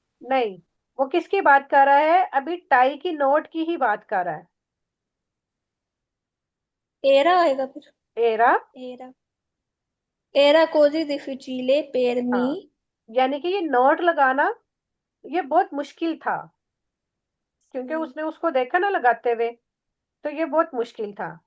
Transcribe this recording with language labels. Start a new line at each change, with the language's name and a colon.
Hindi: नहीं, वो किसकी बात कर रहा है, अभी टाई की नोट की ही बात कर रहा है। एरा आएगा फिर। Era.
Italian: एरा एरा così difficile per me।
Hindi: हाँ, यानी कि ये नोट लगाना ये बहुत मुश्किल था, क्योंकि उसने उसको देखा ना लगाते हुए, तो ये बहुत मुश्किल था।